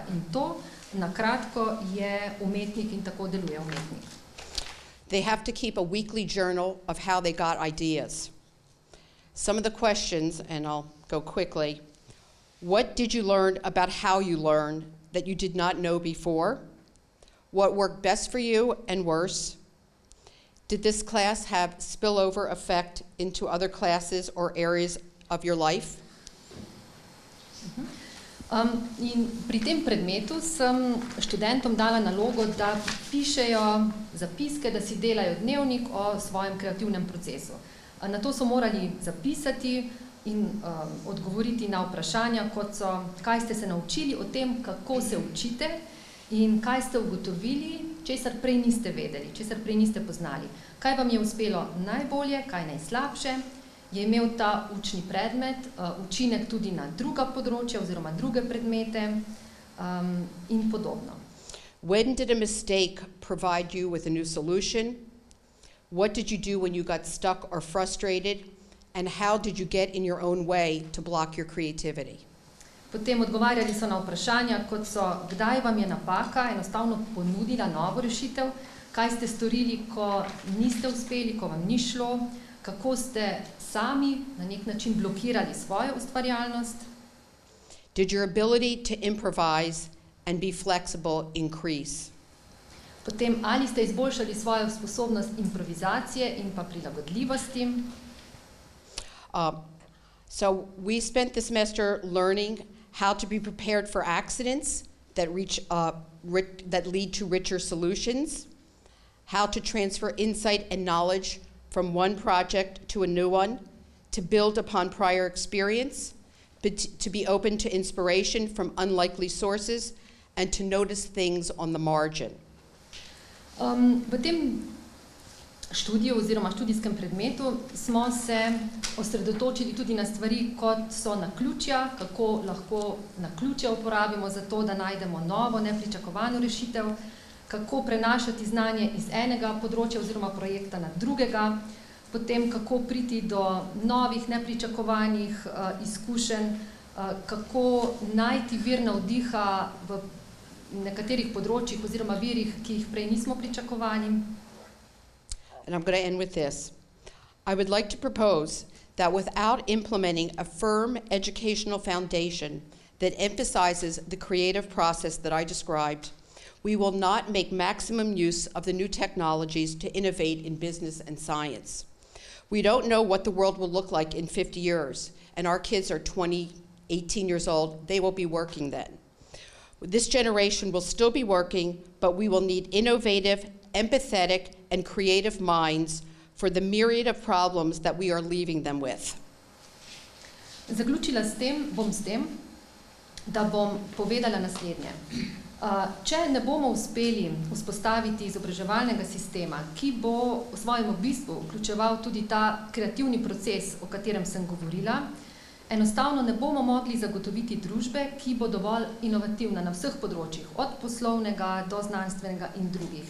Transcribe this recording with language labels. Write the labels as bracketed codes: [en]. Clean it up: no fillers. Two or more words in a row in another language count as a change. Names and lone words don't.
[sl] In to, na kratko, je umetnik in tako deluje umetnik. [en] They have to keep a weekly journal of how they got ideas. Some of the questions, and I'll go quickly, what did you learn about how you learn that you did not know before? What worked best for you and worse? Did this class have spillover effect into other classes or areas of your life? [sl] In pri tem predmetu sem študentom dala nalogo, da pišejo zapiske, da si delajo dnevnik o svojem kreativnem procesu. Na to so morali zapisati in odgovoriti na vprašanja, kot so, kaj ste se naučili o tem, kako se učite in kaj ste ugotovili, česar prej niste vedeli, česar prej niste poznali. Kaj vam je uspelo najbolje, kaj najslabše je imel ta učni predmet učinek tudi na druga področja oziroma druge predmete in podobno. [en] When did a mistake provide you with a new solution? What did you do when you got stuck or frustrated? And how did you get in your own way to block your creativity? [sl] Potem odgovarjali so na vprašanja, kot so, kdaj vam je napaka enostavno ponudila novo rešitev, kaj ste storili, ko niste uspeli, ko vam ni šlo, kako ste sami na nek način blokirali svojo ustvarjalnost. [en] Did your ability to improvise and be flexible increase? [sl] Potem, ali ste izboljšali svojo sposobnost improvizacije in pa prilagodljivosti. [en] So we spent the semester learning how to be prepared for accidents that lead to richer solutions, how to transfer insight and knowledge from one project to a new one, to build upon prior experience, but to be open to inspiration from unlikely sources, and to notice things on the margin. [sl] V tem študiju oziroma študijskem predmetu smo se osredotočili tudi na stvari, kot so naključja, kako lahko naključja uporabimo za to, da najdemo novo, nepričakovano rešitev, kako prenašati znanje iz enega področja oziroma projekta na drugega, potem kako priti do novih, nepričakovanih izkušenj, kako najti vir navdiha v nekaterih področjih oziroma virih, ki jih prej nismo pričakovali. [en] And I'm going to end with this. I would like to propose that without implementing a firm educational foundation that emphasizes the creative process that I described, we will not make maximum use of the new technologies to innovate in business and science. We don't know what the world will look like in 50 years, and our kids are 20, 18 years old. They will be working then. This generation will still be working, but we will need innovative, empathetic, and creative minds for the myriad of problems that we are leaving them with. [sl] Zaključila bom s tem, da bom povedala naslednje. Če ne bomo uspeli vzpostaviti izobraževalnega sistema, ki bo v svojem bistvu vključeval tudi ta kreativni proces, o katerem sem govorila, enostavno ne bomo mogli zagotoviti družbe, ki bo dovolj inovativna na vseh področjih, od poslovnega do znanstvenega in drugih.